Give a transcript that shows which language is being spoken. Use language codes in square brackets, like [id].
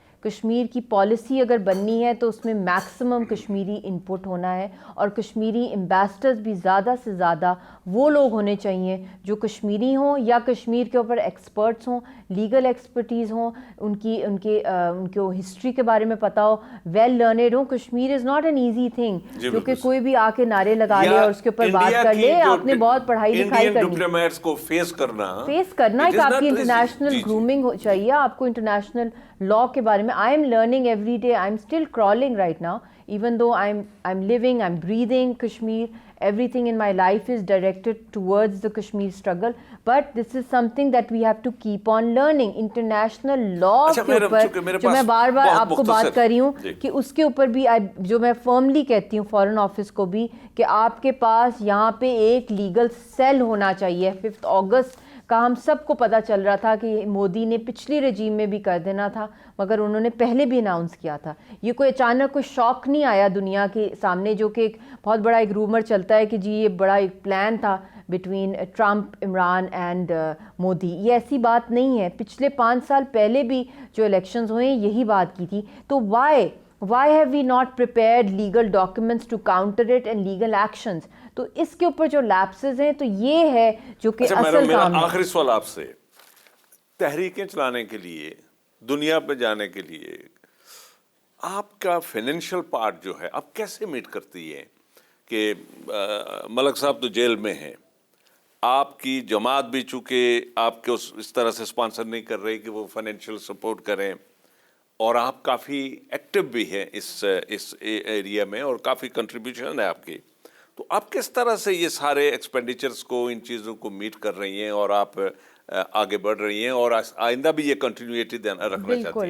[ur] کشمیر کی پالیسی اگر بننی ہے تو اس میں میکسیمم کشمیری انپٹ ہونا ہے, اور کشمیری امبیسڈرز بھی زیادہ سے زیادہ وہ لوگ ہونے چاہیے جو کشمیری ہوں یا کشمیر کے اوپر ایکسپرٹس ہوں, لیگل ایکسپرٹیز ہوں, ان کو ہسٹری کے بارے میں پتہ ہو, [en] well learned [ur] ہوں. [en] Kashmir is not an easy thing [ur] جو کہ کوئی بھی آ کے نارے لگا لے اور اس کے اوپر بات کر لے. آپ نے بہت پڑھائی لکھائی کرنی, فیس کرنا ایک آپ کی انٹرنیشنل گرومنگ چاہیے, آپ کو انٹرنیشنل لاء کے بارے میں. [en] I am learning every day. I am still crawling right now, even though I'm living, I'm breathing Kashmir. Everything in my life is directed towards the Kashmir struggle. But this is something that we have to keep on learning. [ur] International law کے اوپر جو میں بار بار آپ کو بات کر رہی ہوں کہ اس کے اوپر بھی جو میں فرملی کہتی ہوں فورن آفس کو بھی کہ آپ کے پاس یہاں پہ ایک لیگل سیل ہونا چاہیے. 5 اگست کا ہم سب کو پتہ چل رہا تھا کہ مودی نے پچھلی رجیم میں بھی کر دینا تھا, مگر انہوں نے پہلے بھی اناؤنس کیا تھا. یہ کوئی اچانک کوئی شوق نہیں آیا دنیا کے سامنے, جو کہ ایک بہت بڑا ایک رومر چلتا ہے کہ جی یہ بڑا ایک پلان تھا between Trump, Imran and Modi. یہ ایسی بات نہیں ہے. پچھلے 5 سال پہلے بھی جو الیکشنز ہوئے ہیں یہی بات کی تھی. [en] تو why have we not prepared legal documents to counter it and legal actions? [ur] تو اس کے اوپر جو لیپسز ہیں تو یہ ہے جو کہ اصل کام ہے. آخری سوال آپ سے, تحریکیں چلانے کے لیے, دنیا پہ جانے کے لیے آپ کا فائنینشیل پارٹ جو ہے آپ کیسے میٹ کرتی ہے کہ ملک صاحب تو جیل میں ہیں, آپ کی جماعت بھی چونکہ آپ کے اس طرح سے اسپانسر نہیں کر رہی کہ وہ فائنینشیل سپورٹ کریں, اور آپ کافی ایکٹیو بھی ہیں اس ایریا میں اور کافی کنٹریبیوشن ہے آپ کی, تو آپ کس طرح سے یہ سارے ایکسپینڈیچرز کو, ان چیزوں کو میٹ کر رہی ہیں اور آپ آگے بڑھ رہی ہیں اور آئندہ بھی یہ کنٹینیوٹی رکھنا چاہتی ہیں؟